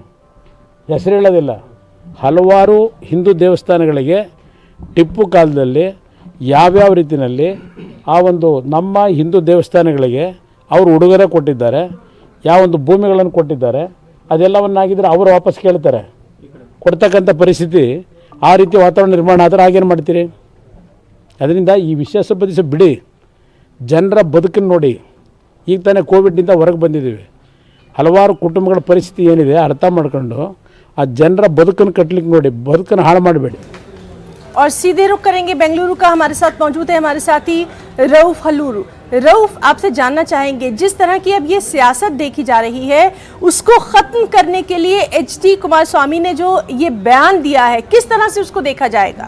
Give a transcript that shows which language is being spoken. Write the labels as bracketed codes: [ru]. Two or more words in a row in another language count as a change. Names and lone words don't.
[kn] ಹೆಸರು ಹೇಳೋದಿಲ್ಲ, ಹಲವಾರು ಹಿಂದೂ ದೇವಸ್ಥಾನಗಳಿಗೆ ಟಿಪ್ಪು ಕಾಲದಲ್ಲಿ ಯಾವ್ಯಾವ ರೀತಿಯಲ್ಲಿ ಆ ಒಂದು ನಮ್ಮ ಹಿಂದೂ ದೇವಸ್ಥಾನಗಳಿಗೆ ಅವರು ಉಡುಗೊರೆ ಕೊಟ್ಟಿದ್ದಾರೆ, ಯಾವೊಂದು ಭೂಮಿಗಳನ್ನು ಕೊಟ್ಟಿದ್ದಾರೆ ಅದೆಲ್ಲವನ್ನಾಗಿದ್ದರೆ ಅವರು ವಾಪಸ್ ಕೇಳ್ತಾರೆ ಕೊಡ್ತಕ್ಕಂಥ ಪರಿಸ್ಥಿತಿ ಆ ರೀತಿ ವಾತಾವರಣ ನಿರ್ಮಾಣ ಆದರೆ ಆಗೇನು ಮಾಡ್ತೀರಿ? ಅದರಿಂದ ಈ ವಿಷಯ ಸ್ವಲ್ಪ ದಿವಸ ಬಿಡಿ, ಜನರ ಬದುಕನ್ನು ನೋಡಿ। ಈಗ ತಾನೇ ಕೋವಿಡ್ನಿಂದ ಹೊರಗೆ ಬಂದಿದ್ದೀವಿ, ಹಲವಾರು ಕುಟುಂಬಗಳ ಪರಿಸ್ಥಿತಿ ಏನಿದೆ ಅರ್ಥ ಮಾಡ್ಕೊಂಡು ಆ ಜನರ ಬದುಕನ್ನು ಕಟ್ಟಲಿಕ್ಕೆ ನೋಡಿ, ಬದುಕನ್ನು ಹಾಳು ಮಾಡಬೇಡಿ। [ur] اور سیدھے رخ کریں گے بنگلورو کا۔ ہمارے ساتھ موجود ہے ہمارے ساتھی رؤف ہلورو. رؤف، آپ سے جاننا چاہیں گے، جس طرح کی اب یہ سیاست دیکھی جا رہی ہے اس کو ختم کرنے کے لیے ایچ ڈی. کمارسوامی نے جو یہ بیان دیا ہے، کس طرح سے اس کو دیکھا جائے گا?